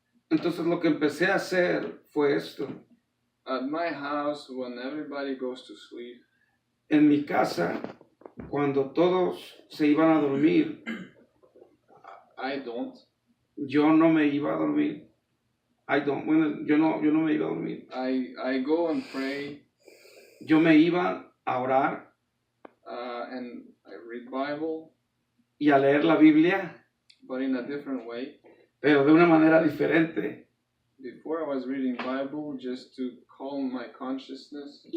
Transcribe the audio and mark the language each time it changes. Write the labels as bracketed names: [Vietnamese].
[Spanish] Entonces lo que empecé a hacer fue esto. [English] at my house, when everybody goes to sleep, [Spanish] En mi casa, cuando todos se iban a dormir, [English] I don't. [Spanish] yo no me iba a dormir. Bueno, yo no me iba a dormir. [English] I go and pray, [Spanish] Yo me iba a orar [English] and I read Bible, [Spanish] y a leer la Biblia, [English] but in a different way. [Spanish] pero de una manera diferente. [English] Before I was reading Bible just to calm my consciousness.